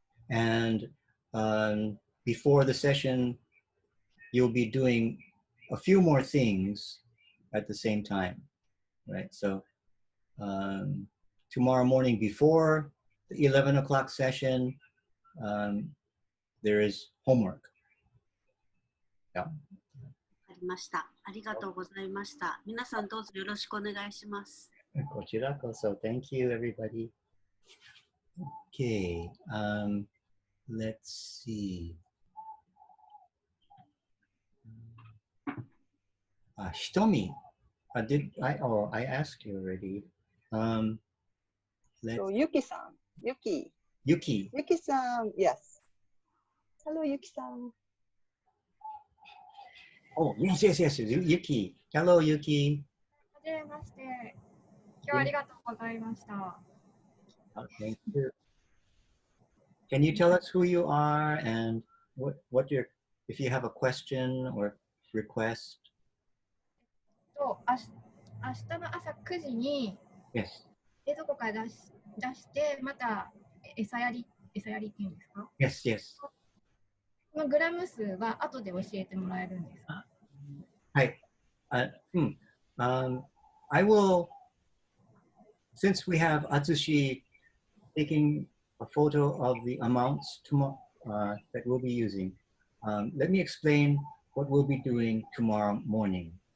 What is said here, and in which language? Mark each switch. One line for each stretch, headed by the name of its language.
English: And before the session, you'll be doing a few more things at the same time, right? So tomorrow morning before the 11 o'clock session, there is homework. Yeah.
Japanese: わかりました。ありがとうございました。皆さんどうぞよろしくお願いします。こちらこそ.
English: Thank you, everybody. Okay. Let's see. Hitomi. I asked you already. So Yuki-san. Yuki. Yuki-san, yes. Hello, Yuki-san. Oh, yes, yes, yes. Yuki. Hello, Yuki.
Japanese: はじめまして。今日はありがとうございました。
English: Thank you. Can you tell us who you are and what your, if you have a question or request?
Japanese: 明日の朝9時に
English: Yes.
Japanese: 冷蔵庫から出してまた餌やりっていうんですか？
English: Yes, yes.
Japanese: このグラム数は後で教えてもらえるんですか？
English: Hi. I will, since we have Atsushi taking a photo of the amounts that we'll be using, let me explain what we'll be doing tomorrow morning.